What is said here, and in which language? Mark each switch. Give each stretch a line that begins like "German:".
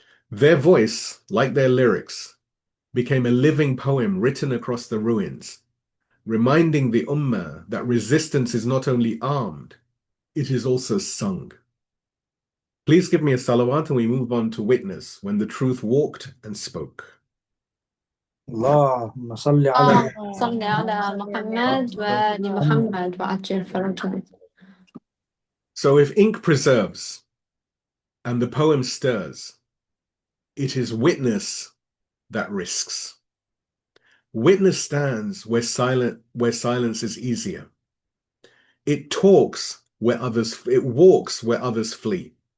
English: Their voice, like their lyrics, became a living poem written across the ruins, reminding the Ummah that resistance is not only armed, it is also sung. Please give me a salawat and we move on to witness when the truth walked and spoke.
Arabic: اللهم صل على صل على محمد وآل محمد وعجل فرجهم.
English: So if ink preserves and the poem stirs, it is witness that risks. Witness stands where silence is easier. It talks it walks where others flee.